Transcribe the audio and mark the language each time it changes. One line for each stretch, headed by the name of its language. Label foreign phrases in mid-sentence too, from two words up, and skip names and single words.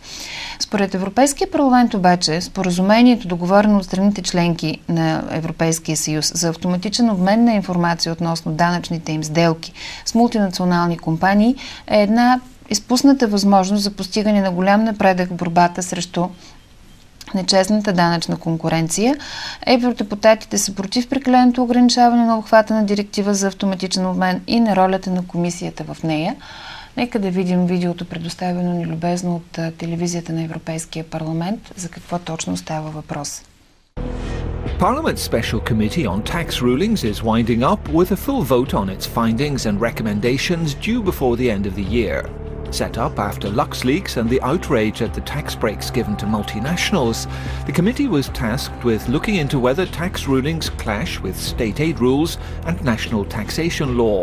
Bulgarian: Според Европейския парламент обаче, споразумението, договорено от страните членки на Европейския съюз за автоматичен обмен на информация относно данъчните им сделки с мултинационални компании, е една изпусната възможност за постигане на голям напредък в борбата срещу нечестната данъчна конкуренция. Евродепутатите са против прекаленото ограничаване на обхвата на директива за автоматичен обмен и на ролята на комисията в нея. Нека да видим видеото, предоставено ни любезно от телевизията на Европейския парламент, за какво точно става въпрос.
English: Parliament's Special Committee on Tax Rulings is winding up with a full vote on its findings and recommendations due before the end of the year. Set up after LuxLeaks and the outrage at the tax breaks given to multinationals, the committee was tasked with looking into whether tax rulings clash with state aid rules and national taxation law.